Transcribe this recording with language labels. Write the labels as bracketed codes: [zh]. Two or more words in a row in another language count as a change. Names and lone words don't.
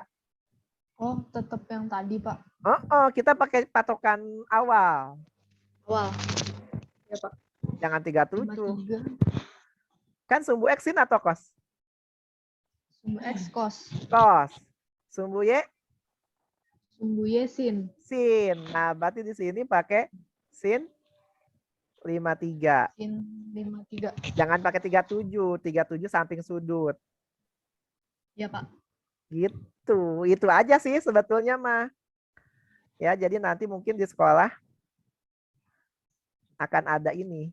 [id] Oh, tetap yang tadi, Pak. Oh, kita pakai patokan awal. Awal. Ya, Pak. Jangan 37. 53. Kan sumbu X sin atau cos? Sumbu X cos. Cos. Sumbu Y Sumbu Y sin. sin. Nah, berarti di sini pakai sin 53. Sin 53. Jangan pakai 37. 37 samping sudut. Ya, Pak. Gitu. Itu aja sih sebetulnya mah. Ya, jadi nanti mungkin di sekolah akan ada ini.